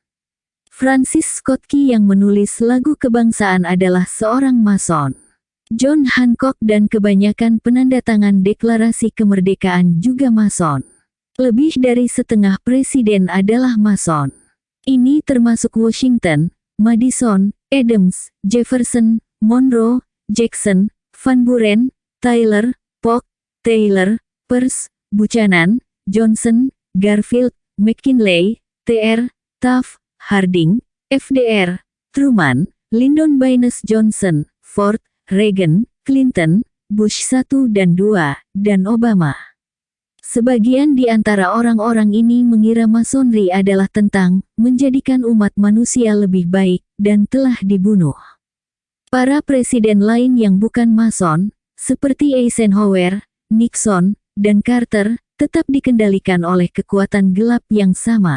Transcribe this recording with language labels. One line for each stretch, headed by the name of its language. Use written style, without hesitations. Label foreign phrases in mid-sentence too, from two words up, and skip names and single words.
Indonesian: Francis Scott Key yang menulis lagu kebangsaan adalah seorang Mason. John Hancock dan kebanyakan penandatangan deklarasi kemerdekaan juga Mason. Lebih dari setengah presiden adalah Mason. Ini termasuk Washington, Madison, Adams, Jefferson, Monroe, Jackson, Van Buren, Tyler, Polk, Taylor, Pierce, Buchanan, Johnson, Garfield, McKinley, Tr. Taft, Harding, FDR, Truman, Lyndon Baines Johnson, Ford, Reagan, Clinton, Bush 1 dan 2, dan Obama. Sebagian di antara orang-orang ini mengira Masonry adalah tentang menjadikan umat manusia lebih baik, dan telah dibunuh. Para presiden lain yang bukan Mason, seperti Eisenhower, Nixon, dan Carter, tetap dikendalikan oleh kekuatan gelap yang sama.